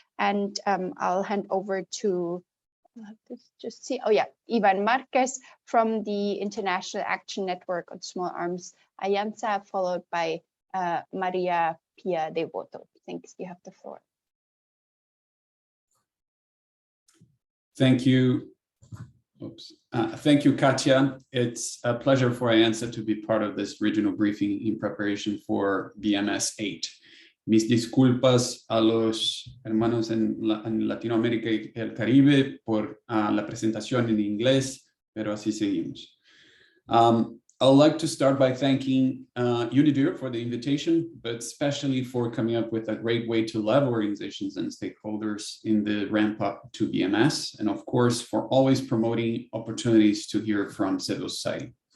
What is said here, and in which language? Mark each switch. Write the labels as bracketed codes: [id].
[en] And I'll hand over to, just see, oh yeah, Ivan Marquez from the International Action Network on Small Arms Alianza, followed by Maria Pia Devoto. Thanks, you have the floor. Thank you. Thank you, Katia. It's a pleasure for IANSA to be part of this regional briefing in preparation for BMS 8. [es] Mis disculpas a los hermanos en Latinoamérica y el Caribe por la presentación en inglés, pero así seguimos. [en] I'd like to start by thanking UNIDIR for the invitation, but especially for coming up with a great way to level organizations and stakeholders in the ramp up to BMS, and of course, for always promoting opportunities to hear from civil society.